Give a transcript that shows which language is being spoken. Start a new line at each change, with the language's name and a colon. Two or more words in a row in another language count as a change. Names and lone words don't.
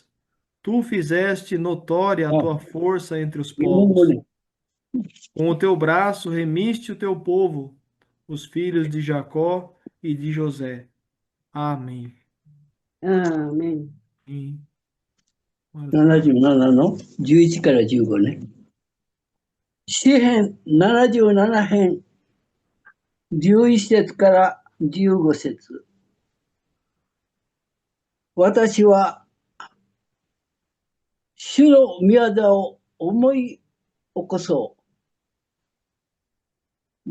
Portuguese: Tu fizeste notória a tua força entre os povos. Com o teu braço remiste o teu povo, os filhos de Jacó e de José. Amém. Amém.
Japanese: 77 の11から15ね。詩編77編11節から15節。私は主の御業を思い起こそう。